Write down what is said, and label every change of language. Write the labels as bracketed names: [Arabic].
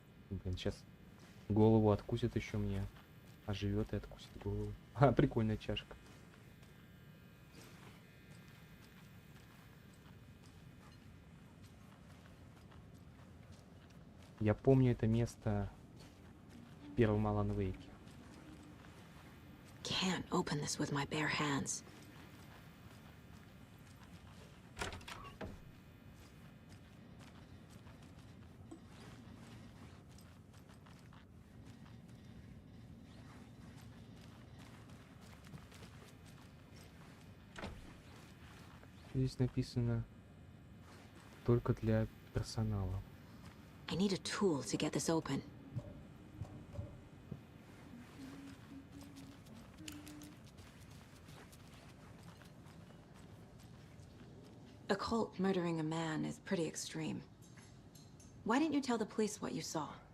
[Russian] Блин, сейчас голову откусит еще мне. Оживет и откусит голову. А, прикольная чашка. Я помню это место в первом Алан Вейке. [English] Can't open this with my bare hands. [Russian] Здесь написано только для персонала. [English] I need a tool to get this open. A cult murdering a man is pretty extreme. Why didn't you tell the police what you saw?